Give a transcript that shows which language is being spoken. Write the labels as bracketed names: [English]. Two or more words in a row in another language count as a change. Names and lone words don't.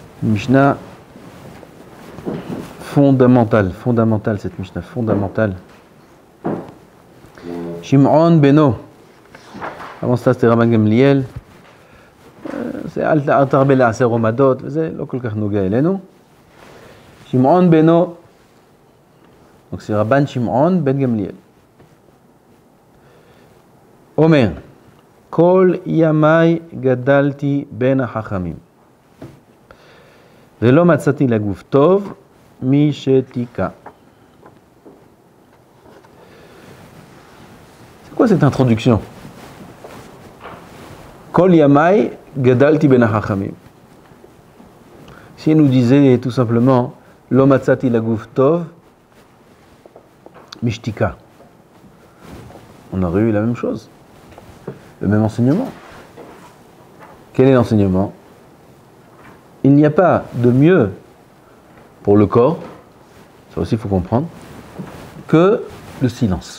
[French] Mishnah fondamentale cette Mishnah fondamentale. [Hebrew] שמעון בנו. [French] Avant ça c'était Rabban Gamliel. [Hebrew] C'est אל תרבה לעשר עומדות, וזה לא כל כך נוגע אלינו. שמעון בנו, [French] donc c'est Rabban Shimon ben Gamliel. [Hebrew] אומר, כל ימי גדלתי בין החכמים, ולא מצאתי לגוף טוב משתיקה. [French] C'est quoi cette introduction? [Hebrew] כל ימי גדלתי בין החכמים. [French] Si elle nous disait tout simplement [Hebrew] לא מצאתי לגוף טוב משתיקה, [French] on aurait eu la même chose, le même enseignement. Quel est l'enseignement? Il n'y a pas de mieux pour le corps, ça aussi il faut comprendre, que le silence.